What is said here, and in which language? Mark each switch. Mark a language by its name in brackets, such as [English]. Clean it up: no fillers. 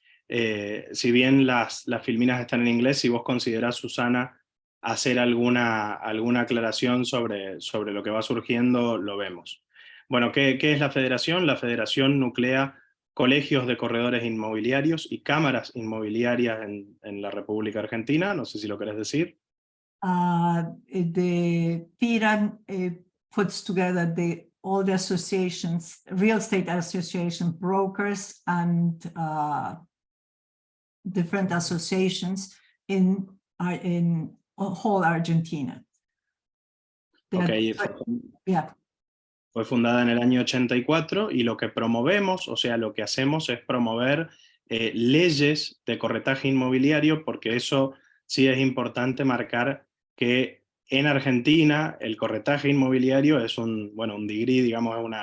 [Spanish] Si bien las filminas están en inglés, si vos considerás, Susana, hacer alguna aclaración sobre lo que va surgiendo, lo vemos. Bueno, ¿qué es la federación? La federación nuclea colegios de corredores inmobiliarios y cámaras inmobiliarias en la República Argentina. No sé si lo querés decir. [English] The FIRA puts together all the associations, real estate association, brokers, and different associations in whole Argentina. Okay. Yeah. [Spanish] Fue fundada en el año 84 y lo que promovemos, o sea, lo que hacemos es promover leyes de corretaje inmobiliario, porque eso sí es importante marcar que en Argentina el corretaje inmobiliario es un degree, digamos,